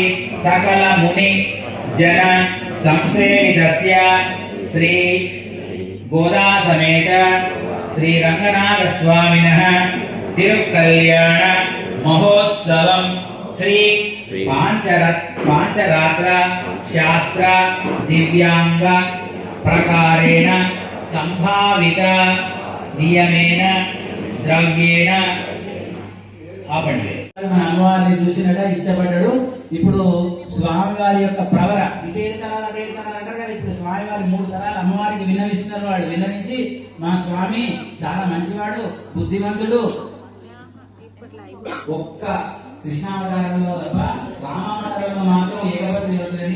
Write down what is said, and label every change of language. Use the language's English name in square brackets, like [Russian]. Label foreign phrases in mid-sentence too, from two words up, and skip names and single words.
[Sanskrit] सकल मुनि जन संसेवितस्य श्री गोदा समेत श्री रंगनाथ स्वामिनः तिरुकल्याण महोत्सवं श्री पांचरात्र शास्त्र दिव्यांग प्रकारेण संभावित नियमेन द्रव्येण [Telugu] అమ్మవారిని చూసినట ఇష్టపడ్డాడు. ఇప్పుడు స్వామివారి యొక్క ప్రవర ఇటేడు తరాలు అటేడు తరాలు అంటారు కదా. ఇప్పుడు స్వామివారి 3 తరాలు అమ్మవారికి విన్నవిస్తున్నారు. వాడు విన్నవించి మా స్వామి చాలా మంచివాడు, బుద్ధిమంతుడు, ఒక్క కృష్ణావతారంలో తప్ప రామావతారంలో మాత్రం ఏకపతి అవుతుంది.